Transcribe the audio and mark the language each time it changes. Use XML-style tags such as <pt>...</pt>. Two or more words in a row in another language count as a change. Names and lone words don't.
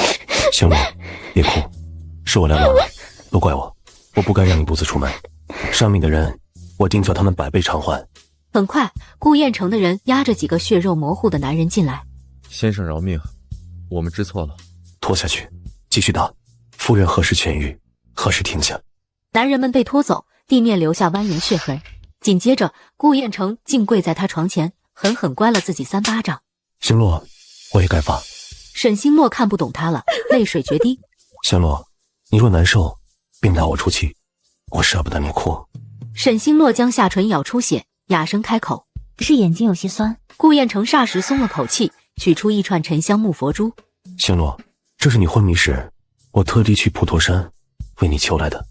<zh>星洛，別哭，是我來晚了，都怪我。我不該讓你獨自出門，上面的人我定叫他們百倍償還。很快，顧燕成的人押着幾個血肉模糊的男人進來。先生饒命，我們知錯了。拖下去，繼續打。夫人何時痊癒，何時停下。男人們被拖走，地面留下蜿蜒血痕。緊接着，顧燕成竟跪在他床前，狠狠關了自己3巴掌。星洛，我也該罰。沈星洛看不懂他了，淚水決堤。星洛，你若難受，並打我出氣，我捨不得你哭。沈星洛將下唇咬出血，啞聲開口： 是眼睛有些酸。顧燕成霎時鬆了口氣，取出一串沉香木佛珠。星洛，這是你昏迷時我特地去普陀山為你求來的。</zh>